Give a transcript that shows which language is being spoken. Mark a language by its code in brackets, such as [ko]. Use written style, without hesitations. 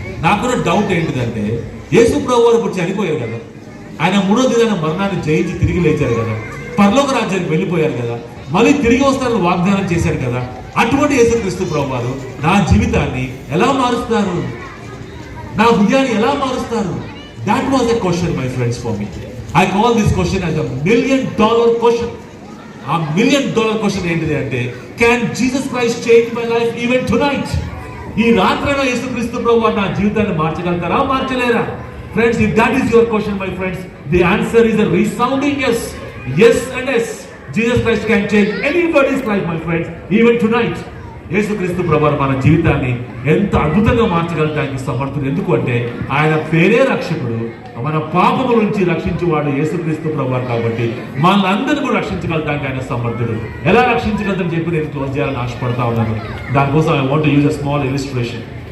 [te] నాకున్న డౌట్ ఏంటిదంటే, యేసు ప్రభువారు ఇప్పుడు చనిపోయారు కదా, ఆయన 3వ దినాన మరణాన్ని జయించి తిరిగి లేచారు కదా, పరలోక రాజ్యానికి వెళ్ళిపోయారు కదా, మళ్ళీ తిరిగి వస్తారని వాగ్దానం చేశారు కదా, అటువంటి యేసుక్రీస్తు ప్రభువారు నా జీవితాన్ని ఎలా మారుస్తారు, నా హృదయాన్ని ఎలా మారుస్తారు? [en] That was a question, my friends, for me. I call this question as a $1 million question. ఆ $1 million question [te] ఏంటిది అంటే, [en] can Jesus Christ change my life even tonight? [te] ఈ రాత్రైనా యేసుక్రీస్తు ప్రభువారు నా జీవితాన్ని మార్చగలుగుతారా, మార్చలేరా? [en] Friends, if that is your question, my friends, the answer is a resounding yes. Yes and yes. Jesus Christ can change anybody's life, my friends, even tonight. [te] యేసుక్రీస్తు ప్రభువారు మన జీవితాన్ని ఎంత అద్భుతంగా మార్చగలటానికి సమర్థుడు. ఎందుకు అంటే ఆయన పేరే రక్షకుడు, మన పాపముల నుంచి రక్షించేవాడు యేసుక్రీస్తు ప్రభువారు కాబట్టి మనల్ని కూడా రక్షించగలటానికి ఆయన సమర్థుడు. ఎలా రక్షించగలదని చెప్పి నేను క్లోజ్ చేయాలని ఆశపడతా ఉన్నాను. దానికోసం [en] I want to use a small illustration.